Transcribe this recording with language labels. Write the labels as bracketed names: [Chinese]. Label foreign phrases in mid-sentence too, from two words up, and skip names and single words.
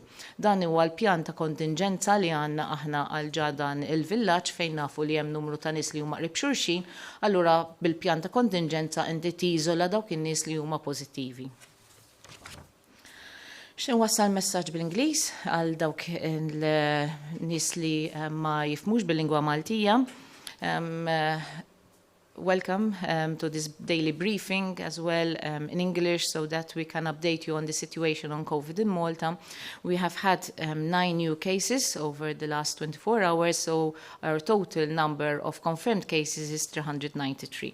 [Maltese] Dan huwa l-pjan ta' kontingenza li għandna aħna għal ġadan il-villaġġ fejn nafu li hemm numru ta' nies li huma qrib xulxin, allura bil-pjan ta' kontingenza inti tiżola dawk in-nies li huma pożittivi. X'inwassal messaġġ bil-Ingliż għal dawk il-nies li ma jifhmux bil-lingwa Maltija. [English] Welcome to this daily briefing as well in English so that we can update you on the situation on COVID in Malta. We have had 9 new cases over the last 24 hours, so our total number of confirmed cases is 393.